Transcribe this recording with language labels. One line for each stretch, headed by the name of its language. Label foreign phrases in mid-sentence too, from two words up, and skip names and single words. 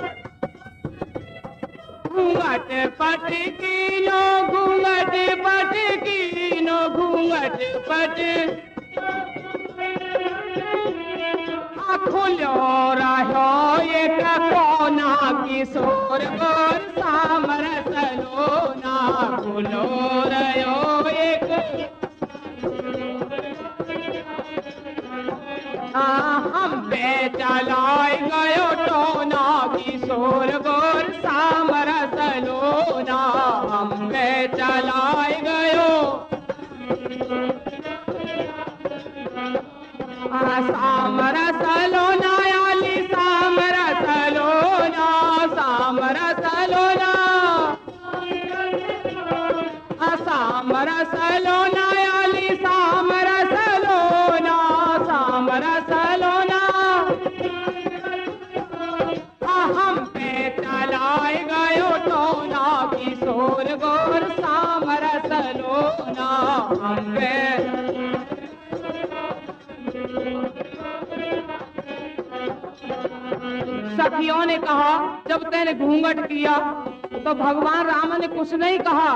Braj: घूंघट पटकी नो घूंघट पटकी नो घूंघट पट खुलो रहो एक कोना किशोर गोर सामर सलोना खुलो रहो एक हम पे चलाए गयो टोना किशोर गोर सामर सलोना हम पे चलाए गयो सामरसलोना आली सामरसलोना सामरसलोना सामरसलोना आली सामरसलोना सामरसलोना हम पे चलाए गयो टोना किशोर गोर सामरसलोना हम पे।
Hindi: सखियों ने कहा जब तेने घूंघट किया तो भगवान राम ने कुछ नहीं कहा।